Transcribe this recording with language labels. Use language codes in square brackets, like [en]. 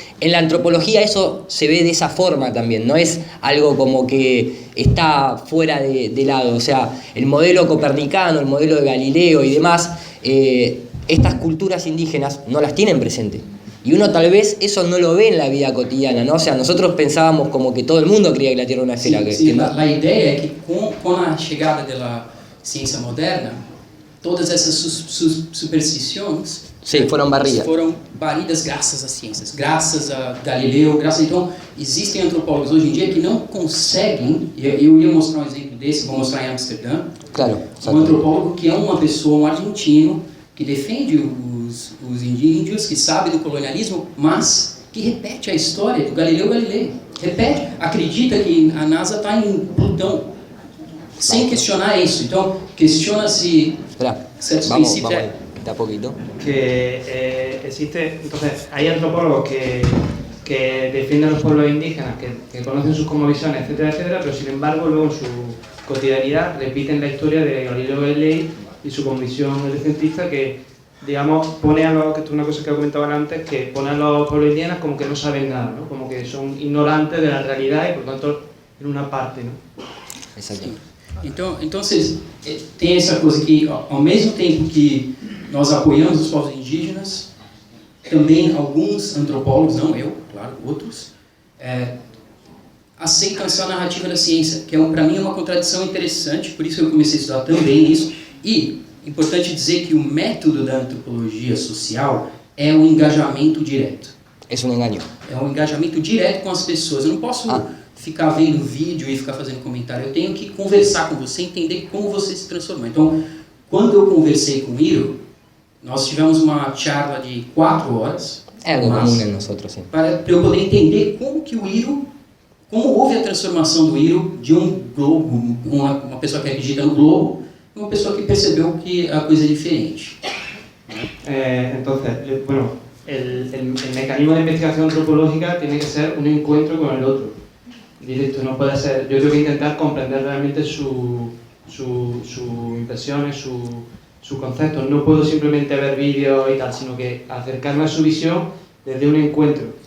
[es] En la antropología eso se ve de esa forma también, no es algo como que está fuera de lado, o sea, el modelo copernicano, el modelo de Galileo y demás, estas culturas indígenas no las tienen presente. Y uno tal vez eso no lo ve en la vida cotidiana, ¿no? O sea, nosotros pensábamos como que todo el mundo creía que la Tierra era una esfera. [pt] Sim, a ideia é que com a chegada da ciência moderna, todas essas superstições foram barridas. Foram banidas graças às ciências, graças a Galileu, então existem antropólogos hoje em dia que não conseguem, eu ia mostrar um exemplo desse, vou mostrar em Amsterdã, claro, um antropólogo que é uma pessoa, um argentino, que defende os índios, que sabe do colonialismo, mas que repete a história do Galileu Galilei. Repete, acredita que a NASA está em Plutão, sem questionar isso. Então, questiona-se certos princípios. [es] Da poquito. Que existe, entonces, hay antropólogos que defienden a los pueblos indígenas, que conocen sus cosmovisiones, etcétera, etcétera, pero sin embargo luego en su cotidianidad repiten la historia de Galileo Galilei y su convicción heliocentrista que, digamos, pone a los, que esto es una cosa que comentaban antes, que pone a los pueblos indígenas como que no saben nada, ¿no? Como que son ignorantes de la realidad y por tanto en una parte, ¿no? Exacto. [pt] Então, tem essa coisa que, ao mesmo tempo que nós apoiamos os povos indígenas, também alguns antropólogos, não eu, claro, outros, aceitam essa narrativa da ciência, que para mim é uma contradição interessante, por isso que eu comecei a estudar também isso. E importante dizer que o método da antropologia social é um engajamento direto. É um engano. É um engajamento direto com as pessoas. Eu não posso ficar vendo vídeo e ficar fazendo comentário. Eu tenho que conversar com você, entender como você se transformou. Então, quando eu conversei com o Iro, nós tivemos uma charla de 4 horas. É algo comum em nós, sim. Para eu poder entender como que o Iro, como houve a transformação do Iro de um globo, uma pessoa que acredita no globo, uma pessoa que percebeu que a coisa é diferente. [es] Entonces, bueno, el mecanismo de investigación antropológica tiene que ser un encuentro con el otro. Directo, no puede ser. Yo tengo que intentar comprender realmente sus impresiones, sus conceptos. No puedo simplemente ver vídeos y tal, sino que acercarme a su visión desde un encuentro.